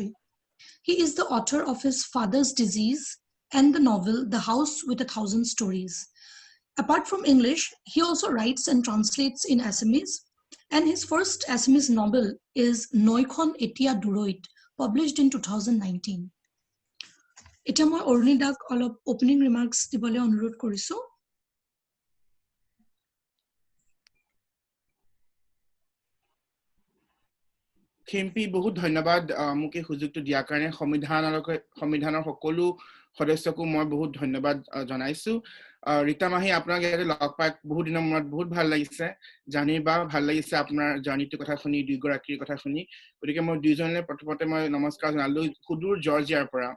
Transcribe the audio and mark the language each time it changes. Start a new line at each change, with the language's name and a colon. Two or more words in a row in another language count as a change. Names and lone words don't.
English: He is the author of his Father's Disease and the novel The House with 1,000 Stories. Apart from English, he also writes and translates in Assamese, and his first Assamese novel is Noikhon Etia Duroit, published in 2019.
Assamese: এতিয়া মই অৰুণিদাক অলপ
English: opening remarks
Assamese: দিবলৈ অনুৰোধ কৰিছোঁ. খেম্পি বহুত ধন্যবাদ মুকে সুযোগটো দিয়াৰ কাৰণে সংবিধানৰ সকলো সদস্যকো মই বহুত ধন্যবাদ জনাইছো ৰীতা মাহি আপোনাক ইয়াতে লগ পাই বহুত দিনৰ মূৰত বহুত ভাল লাগিছে জানিবা ভাল লাগিছে আপোনাৰ জাৰ্নিটোৰ কথা শুনি দুইগৰাকীৰ কথা শুনি গতিকে মই দুইজনলৈ প্ৰথমতে মই নমস্কাৰ জনালো সুদূৰ জৰ্জিয়াৰ পৰা